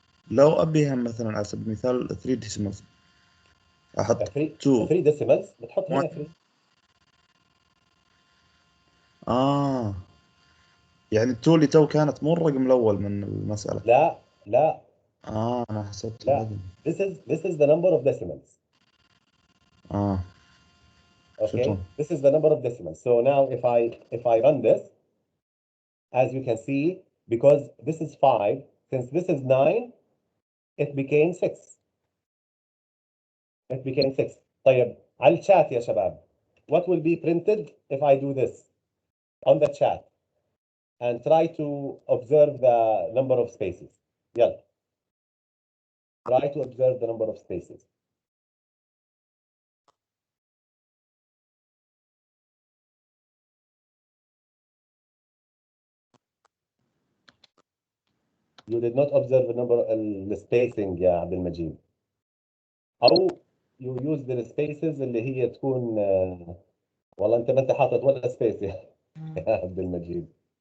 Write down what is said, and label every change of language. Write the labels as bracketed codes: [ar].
[ar] لو ابيها مثلا على سبيل المثال 3 ديسيمالز احط 3 ديسيمالز بتحط هنا 3. يعني 2 اللي تو كانت مو الرقم الاول من المساله. لا انا حسبت لا. [en] This is the number of decimals. Okay, [ar] شكرا. [en] this is the number of decimals. So now if I run this, as you can see, because this is 5, since this is 9, it became 6. It became 6. [ar] طيب, على الشات يا شباب, [en] what will be printed if I do this on the chat and try to observe the number of spaces? [ar] يلا. [en] Try to observe the number of spaces. You did not observe the spacing [ar] يا عبد المجيد. أو [en] you use the spaces [ar] اللي هي تكون والله أنت ما أنت حاطط ولا سبيس يا عبد المجيد.